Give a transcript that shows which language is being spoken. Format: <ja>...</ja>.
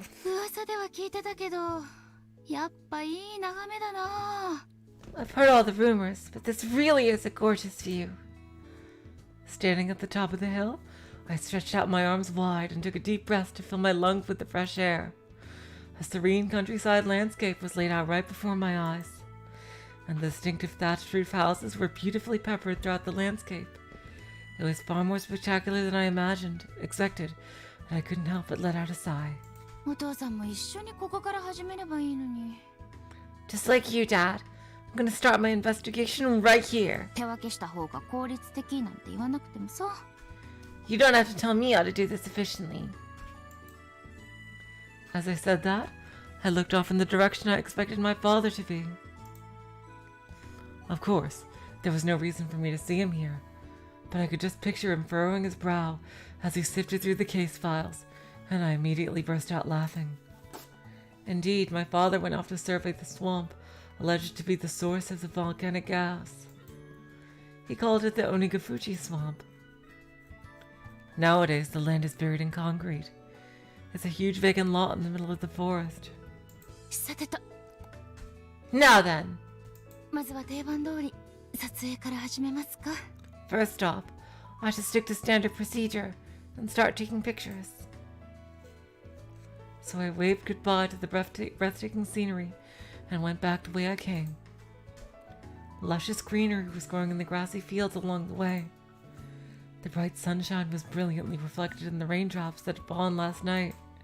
<ja>噂では聞いてたけど、やっぱいい眺めだな。</ja> <en>I've heard all the rumors, but this really is a gorgeous view. Standing at the top of the hill, I stretched out my arms wide and took a deep breath to fill my lungs with the fresh air. A serene countryside landscape was laid out right before my eyes, and the distinctive thatched roof houses were beautifully peppered throughout the landscape. It was far more spectacular than I expected, and I couldn't help but let out a sigh.</en> <ja>お父さんも一緒にここから始めればいいのに。</ja> <en>Just like you, Dad. I'm gonna start my investigation right here.</en> <ja>手分けした方が効率的なんて言わなくてもさ。</ja> <en>You don't have to tell me how to do this efficiently. As I said that, I looked off in the direction I expected my father to be. Of course, there was no reason for me to see him here, but I could just picture him furrowing his brow as he sifted through the case files, and I immediately burst out laughing. Indeed, my father went off to survey the swamp, alleged to be the source of the volcanic gas. He called it the Onigafuchi swamp. Nowadays, the land is buried in concrete. It's a huge vacant lot in the middle of the forest.</en> <ja>さてと、</ja> <en>Now then,</en> <ja>まずは定番通り撮影から始めますか。</ja> <en>first off, I should stick to standard procedure and start taking pictures. So I waved goodbye to the breathtaking scenery and went back the way I came. Luscious greenery was growing in the grassy fields along the way. The bright sunshine was brilliantly reflected in the raindrops that had fallen last night.</en>